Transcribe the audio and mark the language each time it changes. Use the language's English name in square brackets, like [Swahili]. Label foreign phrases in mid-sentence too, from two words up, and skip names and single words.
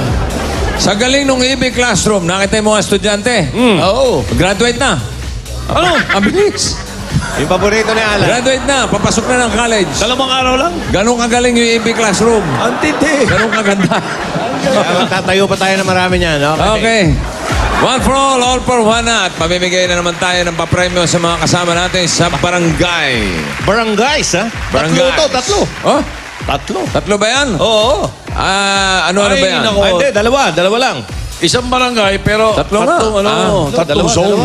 [Filipino] Sa galing nung EB Classroom, nakita yung mga estudyante. Oo. Graduate na. Ano? Ang bilis. Yung paborito ni Alan. Graduate na. Papasok na ng college. Dalawang araw lang. Ganun kagaling yung EB Classroom. Ang tindi. Ganun kaganda. Tatayo pa tayo ng marami niyan. Okay. [English] One for all for one [Filipino] na. At mamimigay na naman tayo ng papremyo sa mga kasama natin sa barangay. Barangays, ha? Barangay. Tatlo. Oh? Tatlo. Tatlo ba yan? Oo. Ano ba yan? Ay, Hindi, dalawa lang. Isang barangay, pero Tatlo nga. tatlong zone.